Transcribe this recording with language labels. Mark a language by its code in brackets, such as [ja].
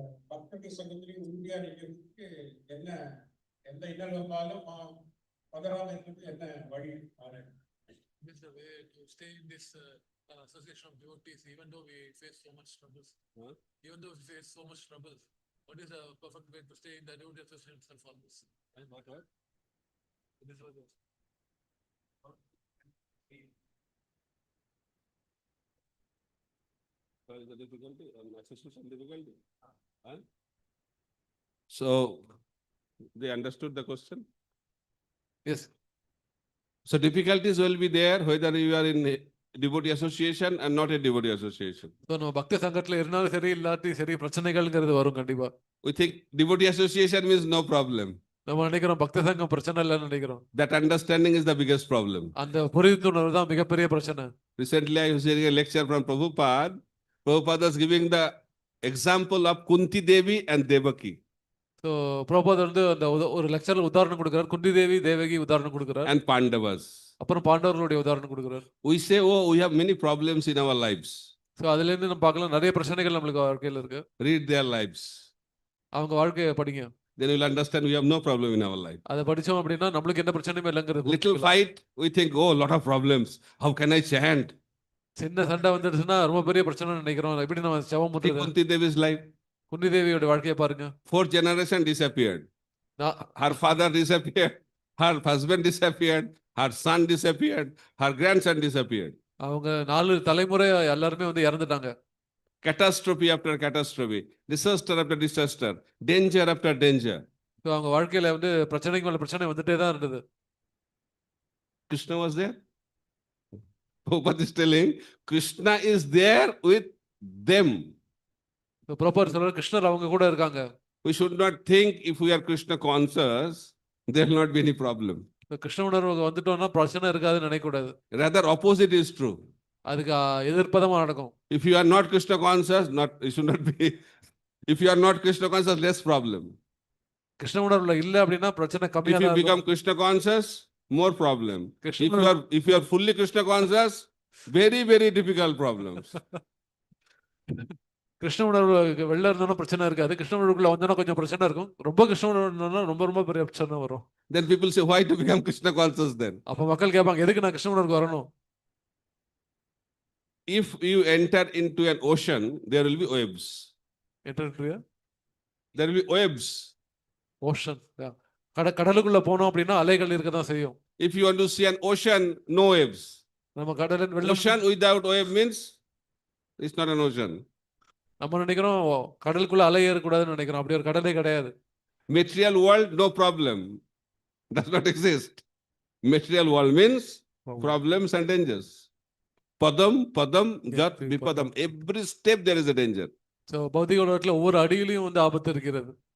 [ta] பக்தி சங்கத்திலே உறுதியா இருக்கிறதுக்கு என்ன எந்த இன்னல் வந்தாலும் பதறாம இருக்கிறது என்ன வழி? [en] This is a way to stay in this association of devotees, even though we face so much troubles. Even though we face so much troubles, what is a perfect way to stay in the devotee association itself always? And what? This was it. Is the difficulty? Association difficulty? So, they understood the question? Yes. So difficulties will be there whether you are in a devotee association and not a devotee association. [ta] So நம்ம பக்தி சங்கத்துல இருந்தாலும் சரி இல்லாட்டி சரி பிரச்சனைகள்ங்கிறது வரும் கண்டிப்பா. [en] We think devotee association means no problem. [ta] நம்ம நினைக்கிறோம் பக்தி சங்கம் பிரச்சனை இல்லைன்னு நினைக்கிறோம். [en] That understanding is the biggest problem. [ta] அந்த புரிந்துணர்வு தான் மிகப்பெரிய பிரச்சனை. [en] Recently I was hearing a lecture from Prabhupada. Prabhupada was giving the example of Kunti Devi and Devaki. [ta] So பிரபுபாதர் வந்து அந்த ஒரு லெக்சர்ல உதாரணம் கொடுக்கிறார், குந்தி தேவி, தேவகி உதாரணம் கொடுக்கிறார். [en] And Pandavas. [ta] அப்புறம் பாண்டவர்களுடைய உதாரணம் கொடுக்கிறார். [en] We say, oh, we have many problems in our lives. [ta] So அதுல இருந்து நம்ம பார்க்கலாம் நிறைய பிரச்சனைகள் நம்மளுக்கு வாழ்க்கையில இருக்கு. [en] Read their lives. [ta] அவங்க வாழ்க்கையை படிங்க. [en] Then you will understand we have no problem in our life. [ta] அதை படிச்சோம் அப்படின்னா நம்மளுக்கு எந்த பிரச்சனையும் இல்லைங்கிறது. [en] Little fight, we think, oh, lot of problems. How can I chant? [ta] சின்ன சண்டை வந்துடுச்சுன்னா ரொம்ப பெரிய பிரச்சனை நினைக்கிறோம். எப்படி நம்ம செவம் [en] Take Kunti Devi's life. [ta] குந்தி தேவியோட வாழ்க்கையை பாருங்க. [en] 4th generation disappeared. Her father disappeared. Her husband disappeared. Her son disappeared. Her grandson disappeared. [ta] அவங்க 4 தலைமுறை எல்லாருமே வந்து இறந்துட்டாங்க. [en] Catastrophe after catastrophe. Disaster after disaster. Danger after danger. [ta] So அவங்க வாழ்க்கையில வந்து பிரச்சனைக்கு மேல பிரச்சனை வந்துட்டே தான் இருந்தது. [en] Krishna was there. Prabhupada is telling, Krishna is there with them. [ta] பிரபுபாதர் சொல்றார் கிருஷ்ணர் அவங்க கூட இருக்காங்க. [en] We should not think if we are Krishna conscious, there will not be any problem. [ta] Krishna உணர்வு வந்துட்டோம்னா பிரச்சனை இருக்காதுன்னு நினைக்க கூடாது. [en] Rather opposite is true. [ta] அதுக்கு எதிர்ப்பதமா நடக்கும். [en] If you are not Krishna conscious, you should not be If you are not Krishna conscious, less problem. [ta] Krishna உணர்வுல இல்ல அப்படின்னா பிரச்சனை கம்மியா [en] If you [ta] தான் [en] become [ta] இருக்கும். [en] Krishna conscious, more problem. [ta] Krishna [en] If you are fully Krishna conscious, very, very difficult problems. [ta] Krishna உணர்வு வெளில இருந்தாலும் பிரச்சனை இருக்காது. கிருஷ்ண உணர்வுக்குள்ள வந்தோம்னா கொஞ்சம் பிரச்சனை இருக்கும். ரொம்ப கிருஷ்ண உணர்வு இருந்தாலும் ரொம்ப ரொம்ப பெரிய பிரச்சனை வரும். [en] Then people say, why to become Krishna conscious then? [ta] அப்ப மக்கள் கேட்பாங்க எதுக்கு நான் கிருஷ்ண உணர்வுக்கு வரணும்? [en] If you enter into an ocean, there will be waves. [ta] என்ட்ரியா [en] There will be waves. [ta] Ocean கடலுக்குள்ள போனோம் அப்படின்னா அலைகள் இருக்க தான் செய்யும். [en] If you want to see an ocean, no waves. [ta] நம்ம கடலின் வெள்ளம் [en] Ocean without wave means it's not an ocean. [ta] நம்ம நினைக்கிறோம் கடலுக்குள்ள அலை ஏறக்கூடாதுன்னு நினைக்கிறோம். அப்படி ஒரு கடலே கிடையாது. [en] Material world, no problem. Does not exist. Material world means problems and dangers. Padam, padam, gat, vipadam. Every step there is a danger. [ta] So பௌதிக உலகத்துல ஒவ்வொரு அடியிலையும் வந்து ஆபத்து இருக்கிறது.